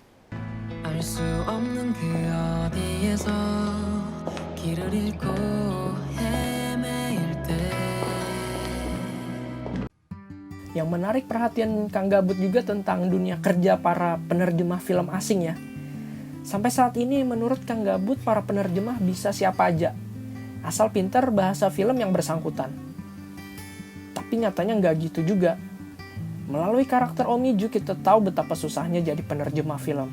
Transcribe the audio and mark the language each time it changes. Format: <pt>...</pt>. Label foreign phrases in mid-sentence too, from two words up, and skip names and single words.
<ko>알 수 없는 그 어디에서 길을 잃고 헤매일 때</ko> <id>Yang menarik perhatian Kang Gabut juga tentang dunia kerja para penerjemah film asing ya. Sampai saat ini menurut Kang Gabut para penerjemah bisa siapa aja, asal pintar bahasa film yang bersangkutan. Tapi nyatanya nggak gitu juga. Melalui karakter Om Iju kita tahu betapa susahnya jadi penerjemah film.</id>